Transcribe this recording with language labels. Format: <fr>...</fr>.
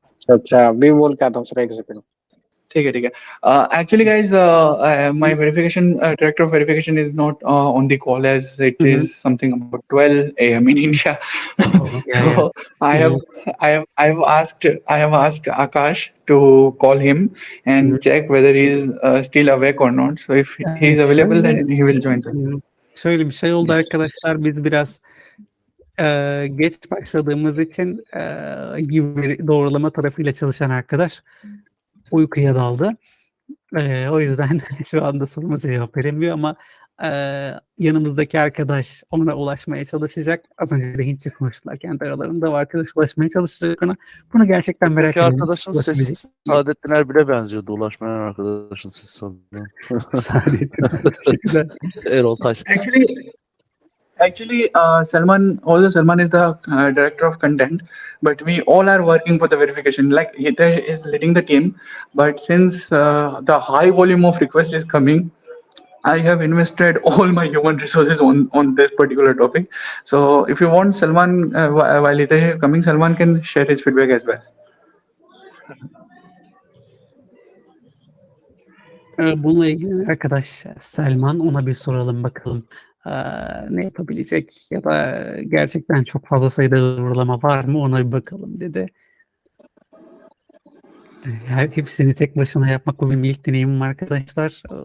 <hi>अच्छा, अभी बोल के आता हूँ सर, एक सेकंड। ठीक है।</hi> <en>Actually, guys, my verification director of verification is not on the call as it is something about 12 a.m. in India. So I have asked Akash to call him and check whether he is still awake or not. So if he is available, then he will join.</en> <tr>Şöyle bir şey oldu arkadaşlar, biz biraz geç başladığımız için gibi doğrulama tarafıyla çalışan arkadaş uykuya daldı. O yüzden şu anda sorumuza cevap veremiyor ama yanımızdaki arkadaş ona ulaşmaya çalışacak. Az önce de Hintçe konuştular kendi aralarında. O arkadaş ulaşmaya çalışacak ona. Bunu gerçekten merak Buradaki ediyorum. arkadaşın sesi Saadettin Erbil'e benziyordu. Ulaşmayan arkadaşın sesi sanırım. Erol Taş.</tr> <en>Actually, Salman, although Salman is the director of content, but we all are working for the verification. Like Hitesh is leading the team, but since the high volume of requests is coming, I have invested all my human resources on this particular topic. So if you want Salman, while Hitesh is coming, Salman can share his feedback as well.</en> <tr>Bununla ilgili arkadaş Selman, ona bir soralım bakalım ne yapabilecek ya da gerçekten çok fazla sayıda doğrulama var mı ona bir bakalım dedi. Hepsini tek başına yapmak bu benim ilk deneyimim arkadaşlar.</tr>